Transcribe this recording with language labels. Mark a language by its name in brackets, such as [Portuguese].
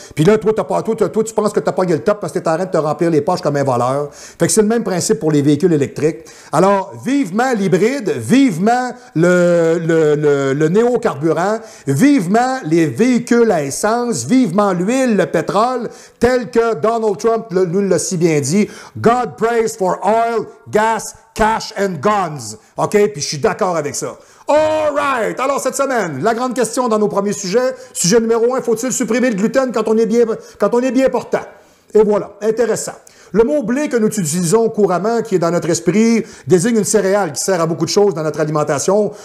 [French] Puis là, toi, tu penses que tu n'as pas eu le top parce que tu es en train de te remplir les poches comme un voleur. Fait que c'est le même principe pour les véhicules électriques. Alors, vivement l'hybride, vivement le néocarburant, vivement les véhicules à essence, vivement l'huile, le pétrole, tel que Donald Trump nous l'a si bien dit. [English] God praise for oil, gas, cash and guns. OK? [French] Puis je suis d'accord avec ça. [English] All right! [French] Alors, cette semaine, la grande question dans nos premiers sujets. Sujet numéro 1, faut-il supprimer le gluten quand on est bien portant? Et voilà, intéressant. Le mot blé que nous utilisons couramment, qui est dans notre esprit, désigne une céréale qui sert à beaucoup de choses dans notre alimentation.